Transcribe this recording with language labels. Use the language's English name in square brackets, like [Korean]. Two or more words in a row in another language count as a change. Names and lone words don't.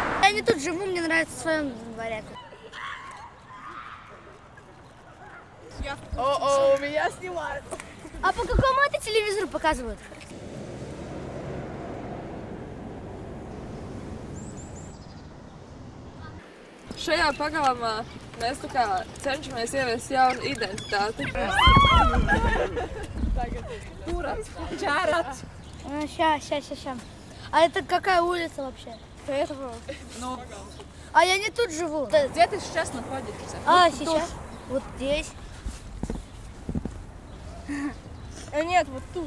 [Russian] я не тут живу, мне нравится в своем дворе. О, меня снимают. А по какому это телевизору показывают? [Latvian] Šajā pagalmā mēs tā kā cenšamies ieviest jaunu identitāti. Чарат. [Russian] Ща. А это какая улица вообще? Этого. Ну, А я не тут живу. где ты сейчас находишься? А, сейчас? Вот здесь. Нет, вот тут.